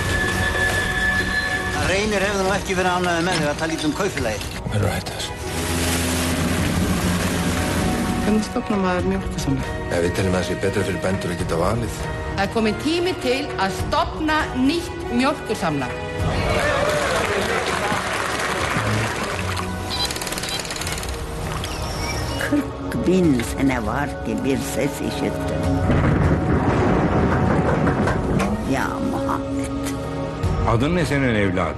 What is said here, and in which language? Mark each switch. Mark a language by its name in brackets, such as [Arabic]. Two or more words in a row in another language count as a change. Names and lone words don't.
[Icelandic] Reynir hefur nú ekki verið ánægður með þig að tala lítið kaupfélagið. Verður að hætta þessu. Hvernig stofnar maður mjólkursamlag? Við teljum að það sé betra fyrir bændur að geta valið. Það kominn tími til að stofna nýtt mjólkursamlag. [Turkish] Bin sene var ki bir ses işittim. Ya Muhammed. Adın ne senin evladım?